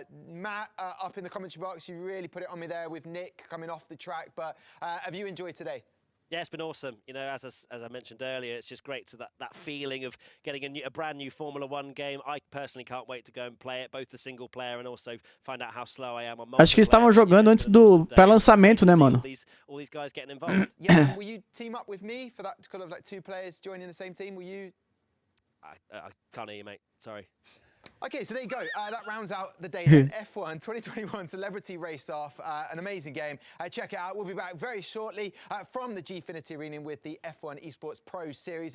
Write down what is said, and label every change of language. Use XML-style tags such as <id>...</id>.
<en>Matt, up in the commentary box, you really put it on me there with Nick coming off the track. But have you enjoyed today? Yeah, it's been awesome. You know, as I mentioned earlier, it's just great to that feeling of getting a brand new Formula 1 game. I personally can't wait to go and play it, both the single player and also find out how slow I am on multiplayer.</en> <pt>Acho que eles estavam jogando antes do pré-lançamento, né, mano?</pt> <en>All these guys getting involved. Yeah, will you team up with me for that kind of like 2 players joining the same team? Will you? I can't hear you, mate. Sorry. Okay, so there you go. That rounds out the day then. F1 2021 Celebrity Race Off. An amazing game. Check it out. We'll be back very shortly from the Gfinity Arena with the F1 Esports Pro Series.</en>